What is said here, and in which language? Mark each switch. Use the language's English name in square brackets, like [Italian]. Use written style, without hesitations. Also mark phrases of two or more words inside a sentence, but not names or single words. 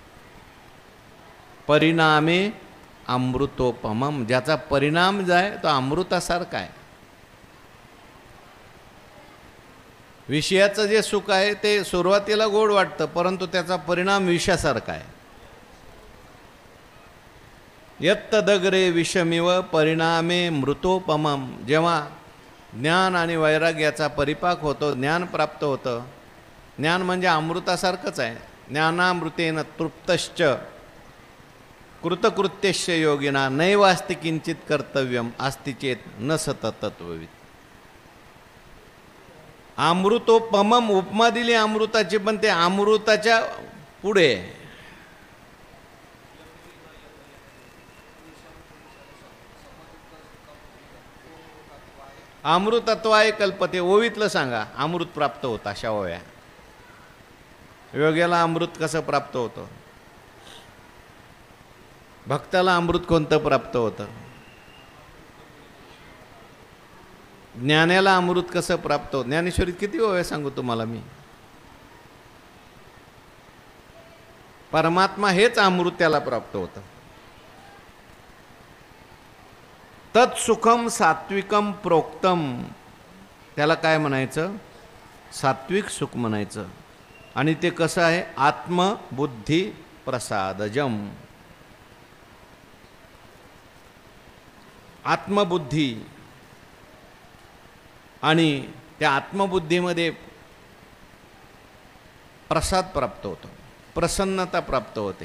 [Sanskrit] परिणामे अमृतोपमम. [Marathi] ज्याचा परिणाम जाय तो अमृतासारखा आहे. विषयाचं जे सुख आहे ते सुरुवातीला गोड वाटतं, परंतु त्याचा परिणाम विषासारखा आहे. [Sanskrit] यत्तदग्रे विषमिव परिणामे मृतोपमम. [Marathi] जेव्हा ज्ञान आणि वैराग्याचा परिपाक होतो, ज्ञान प्राप्त होतं. ज्ञान म्हणजे अमृतासारखंच आहे. [Sanskrit] ज्ञानामृतेन तृप्तश्च कृतकृत्यश्च योगिना नैवास्ति किंचित कर्तव्यम अस्ति चेत न सततत्वविद. [Marathi] अमृतोपमम उपमा दिली अमृताची, पण ते अमृताच्या पुढे [Sanskrit] अमृतत्वाय कल्पते. [Marathi] ओवीतलं सांगा अमृत प्राप्त होतं. अशा ओव्या. योग्याला अमृत कसं प्राप्त होतं? भक्ताला अमृत कोणतं प्राप्त होतं? ज्ञानाला अमृत कसं प्राप्त होतं? ज्ञानेश्वरीत किती ओव्या सांगू तुम्हाला मी. परमात्मा हेच अमृत त्याला प्राप्त होतं. [Sanskrit] तत्सुखम सात्विकम प्रोक्तम. [Marathi] त्याला काय म्हणायचं? सात्विक सुख म्हणायचं. आणि ते कसं आहे? [Sanskrit] आत्मबुद्धी प्रसादजम. [Marathi] आत्मबुद्धी, आणि त्या आत्मबुद्धीमध्ये प्रसाद प्राप्त होतो, प्रसन्नता प्राप्त होते.